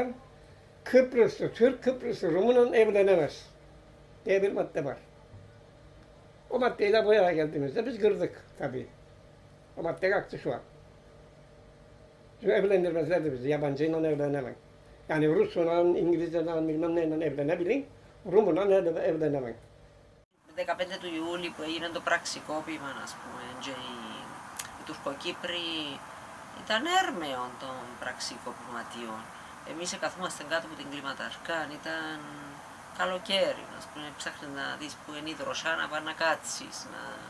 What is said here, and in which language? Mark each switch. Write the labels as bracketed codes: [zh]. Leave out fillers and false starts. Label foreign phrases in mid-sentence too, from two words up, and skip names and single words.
[tr] Kıbrıslı Türk, Kıbrıslı Rum'la evlenemez diye bir madde var. O maddeyle bu yere geldiğimizde biz kırdık tabii. O madde kalktı şu an. Çünkü evlendirmezlerdi bizi, yabancıyla evlenemem. Yani Rus'la, İngilizce'yle, bilmem neyle evlenebilin, Rum'la evlenemem. [el] 15 του Ιούλη που έγινε το πραξικόπημα, ας πούμε, και οι Τουρκοκύπροι ήταν έρμεων των πραξικοπηματιών. Εμείς καθόμαστε κάτω από την κλιματαρκάν, ήταν καλοκαίρι, ας πούμε, ψάχνεις να δεις που είναι η δροσιά, να πας να κάτσεις, να...